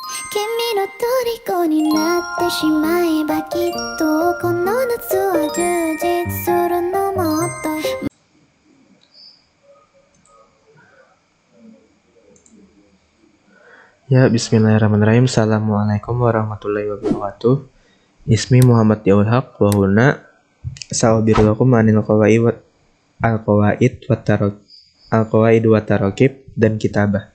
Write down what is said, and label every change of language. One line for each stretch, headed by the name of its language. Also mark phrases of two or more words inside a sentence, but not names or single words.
Japanese: 君の虜になってしまえばきっとこの夏は充実するのもっと。
Arabic: Ya, بسم الله الرحمن الرحيم. السلام عليكم ورحمة الله وبركاته. اسمي محمد يول حق و هنا سأعبركم عن القواعد و تراكيب dan kitabah.